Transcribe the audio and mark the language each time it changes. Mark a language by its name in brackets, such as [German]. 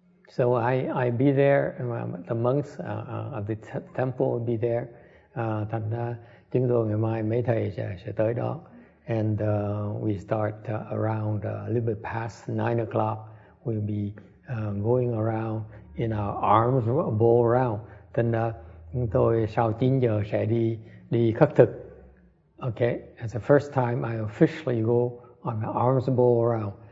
[English] So I be there, the monks of the temple will be there. [Vietnamese] Thành ra chúng tôi ngày mai mấy thầy sẽ tới đó. [English] And we start around a little bit past 9 o'clock. We'll be going around in our arms bow around. [Vietnamese] Thành ra chúng tôi sau 9 giờ sẽ đi khất thực. [English] Okay, it's the first time I officially go on my arms bow around.